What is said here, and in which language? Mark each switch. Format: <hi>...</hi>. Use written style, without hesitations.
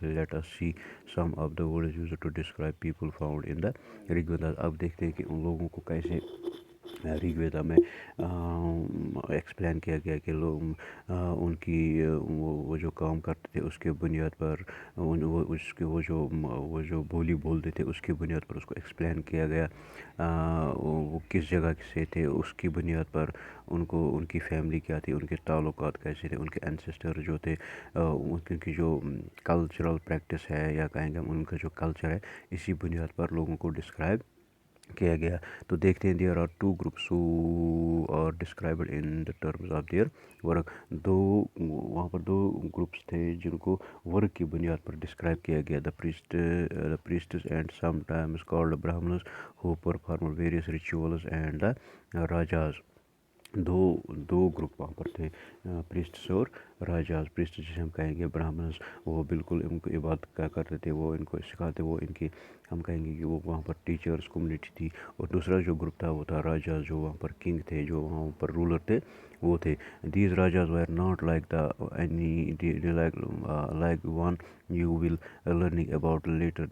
<en>Let us see some of the words used to describe people found in the Rig Veda.</en> <ur>اب دیکھتے ہیں کہ ان لوگوں کو کیسے ریگ ویدا میں ایکسپلین کیا گیا کہ لوگ ان کی وہ جو کام کرتے تھے اس کے بنیاد پر وہ جو بولی بولتے تھے اس کی بنیاد پر اس کو ایکسپلین کیا گیا. وہ کس جگہ سے تھے اس کی بنیاد پر ان کی فیملی کیا تھی, ان کے تعلقات کیسے تھے, ان کے انسسٹر جو تھے, ان کی جو کلچرل پریکٹس ہے یا کہیں گے ان کا جو کلچر ہے, اسی بنیاد پر لوگوں کو ڈسکرائب کیا گیا. تو دیکھتے ہیں</ur> <en>There are two groups who are described in the terms of their work.</en> <ur>وہاں پر دو گروپس تھے جن کو ورک کی بنیاد پر ڈسکرائب کیا گیا.</ur> <en>The priests and some times called Brahmins who perform various rituals and the rajas.</en> <ur>Do group وہاں پر تھے, پریسٹس اور راجاز. پریسٹ جسے ہم کہیں گے برہمنز, وہ بالکل ان کو عبادت کیا کرتے تھے, وہ ان کو سکھاتے, وہ ان کی ہم کہیں گے کہ وہ وہاں پر ٹیچرس کمیونٹی تھی. اور دوسرا جو گروپ تھا وہ تھا راجاز, جو وہاں پر کنگ تھے, جو وہاں پر رولر تھے, وہ تھے.</ur> <en>These rajas were not like the any like one you will learning about later.</en>